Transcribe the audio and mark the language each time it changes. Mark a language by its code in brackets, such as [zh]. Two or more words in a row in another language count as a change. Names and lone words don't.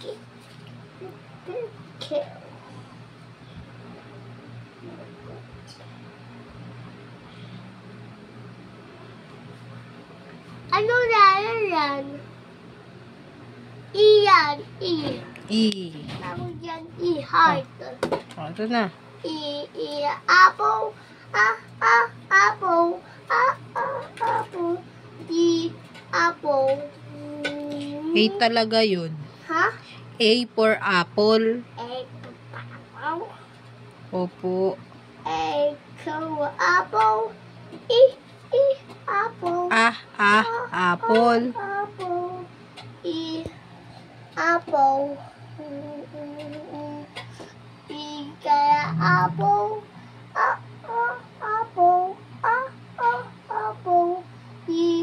[tl] Ano yan? E yan. E. E. Tawag yan. E. Heart. O, ito na. E. Apple. Apple. Apple. D. Apple. A talaga yun. Ha? [en] A for apple. [tl] A. Apple. Opo. A. Apple. E. Apple. Apple. Apple. E. Apple. E kaya apple. Apple. Apple. E.